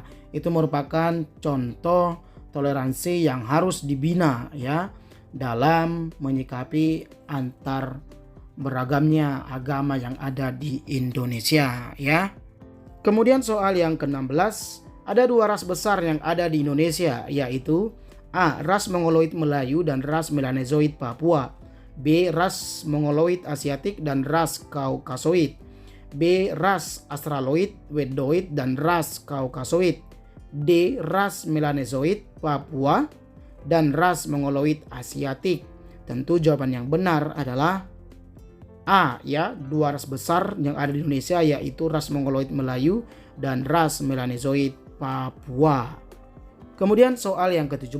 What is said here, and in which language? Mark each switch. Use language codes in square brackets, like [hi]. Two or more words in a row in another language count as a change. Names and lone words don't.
[id] Itu merupakan contoh toleransi yang harus dibina, ya, dalam menyikapi antar beragamnya agama yang ada di Indonesia, ya. Kemudian soal yang ke-16, ada dua ras besar yang ada di Indonesia, yaitu A. Ras Mongoloid Melayu dan ras Melanezoid Papua. B. Ras Mongoloid Asiatik dan ras Kaukasoid. B. Ras Australoid, Wedoid dan ras Kaukasoid. D. Ras Melanezoid Papua dan ras Mongoloid Asiatik. Tentu jawaban yang benar adalah A, ya, dua ras besar yang ada di Indonesia yaitu ras Mongoloid Melayu dan ras Melanezoid Papua. Kemudian soal yang ke-17.